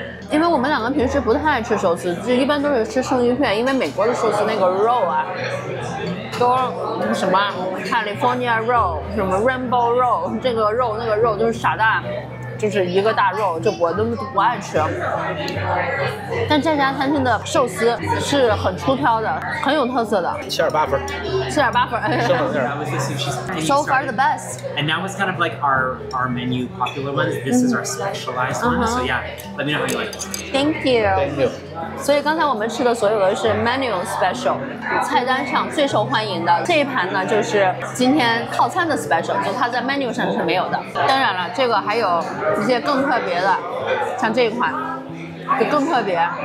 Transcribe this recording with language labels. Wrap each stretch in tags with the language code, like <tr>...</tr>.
<zh>因为我们两个平时不太爱吃寿司，就一般都是吃生鱼片。因为美国的寿司那个肉啊，都什么 California roll， 什么 Rainbow roll， 这个肉那个肉就是傻大，就是一个大肉，就我都不爱吃。但这家餐厅的寿司是很出挑的，很有特色的。 7.8分。 7.8分。</zh> <en>That was the sushi. So far the best. And that was kind of like our menu popular ones. This is our specialized one. So yeah, let me know how you like it. Thank you. Thank you.</en> <zh>所以刚才我们吃的所有的是 menu special， 菜单上最受欢迎的这一盘呢，就是今天套餐的 special， 就它在 menu 上是没有的。当然了，这个还有一些更特别的，像这一款就更特别。</zh>